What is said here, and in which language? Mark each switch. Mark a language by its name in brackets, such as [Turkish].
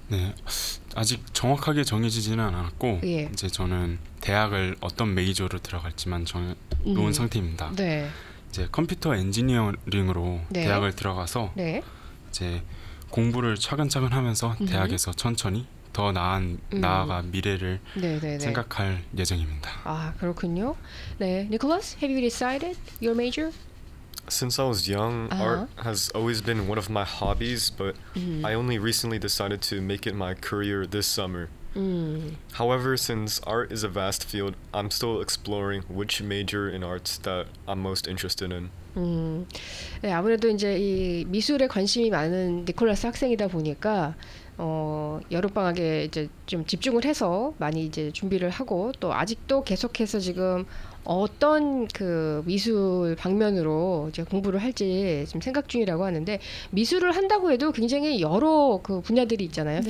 [Korean] 네, 아직 정확하게 정해지지는 않았고 이제 저는 대학을 어떤 메이저로 들어갈지만 정해놓은 상태입니다. 네. 이제 컴퓨터 엔지니어링으로 대학을 들어가서 이제 공부를 차근차근 하면서 대학에서 천천히 더 나아가 미래를 생각할 예정입니다. 아, 그렇군요. [English] 네, Nicholas, have you decided your major? Since I was young, art has always been one of my hobbies, but I only recently decided to make it my career this summer. However, since art is a vast field, I'm still exploring which major in arts that I'm most interested in. [Korean] 네, 아무래도 이제 이 미술에 관심이 많은 니콜라스 학생이다 보니까 여름방학에 이제 좀 집중을 해서 많이 이제 준비를 하고 또 아직도 계속해서 지금 어떤 그 미술 방면으로 이제 공부를 할지 지금 생각 중이라고 하는데 미술을 한다고 해도 굉장히 여러 그 분야들이 있잖아요.